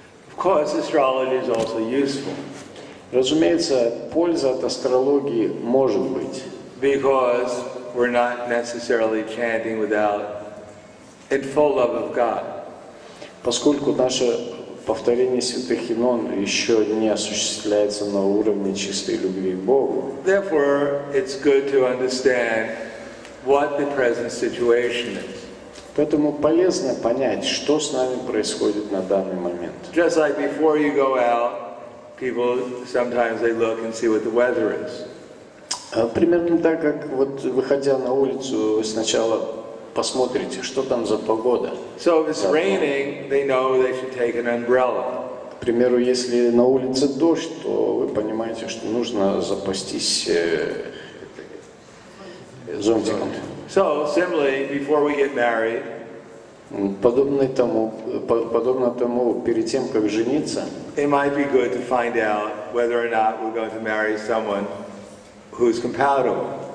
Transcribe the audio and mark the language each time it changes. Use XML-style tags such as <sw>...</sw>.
<en>Of course, astrology is also useful.</en> <ru>Разумеется, польза от астрологии может быть.</ru> <en>Because we're not necessarily chanting without in full love of God.</en> <ru>Поскольку наше повторение святых имен еще не осуществляется на уровне чистой любви к Богу.</ru> <en>Therefore, it's good to understand what the present situation is.</en> <ru>Поэтому полезно понять, что с нами происходит на данный момент.</ru> <en>Just like before you go out, people sometimes they look and see what the weather is.</en> <ru>Примерно так, как вот выходя на улицу, вы сначала посмотрите, что там за погода.</ru> <en>So if it's raining, they know they should take an umbrella.</en> <ru>К примеру, если на улице дождь, то вы понимаете, что нужно запастись зонтиком.</ru> <en>So similarly, before we get married,</en> <ru>подобно тому, перед тем, как жениться,</ru> <en>it might be good to find out whether or not we're going to marry someone who's compatible.</en>